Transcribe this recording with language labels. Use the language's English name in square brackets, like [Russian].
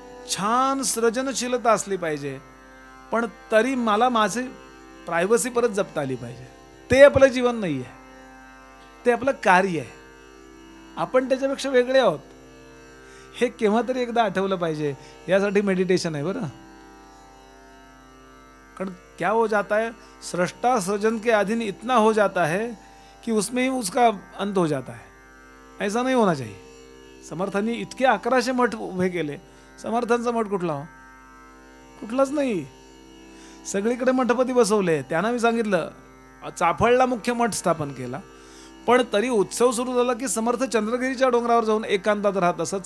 [Marathi] छान सृजनशीलता असली पाहिजे, पण तरी मला माझी प्रायव्हसी परत जपता आली पाहिजे. ते आपलं जीवन नाही आहे, ते आपलं कार्य आहे. आपण त्याच्यापेक्षा वेगळे आहोत, हे केव्हा तरी एकदा आठवलं पाहिजे. यासाठी मेडिटेशन आहे बरं. [Hindi] कारण क्या हो जाता है, सृष्टा सृजन के अधीन इतना हो जाता है कि उसमें ही उसका अंत हो जाता है. ऐसा नहीं होना चाहिए. [Marathi] समर्थांनी इतके 1100 मठ उभे केले. समर्थांचा मठ कुठला हो? कुठलाच नाही. सगळीकडे मठपती बसवले. त्यांना मी सांगितलं, चाफळला मुख्य मठ स्थापन केला, पण तरी उत्सव सुरू झाला की समर्थ चंद्रगिरीच्या डोंगरावर जाऊन एकांतात राहत असत.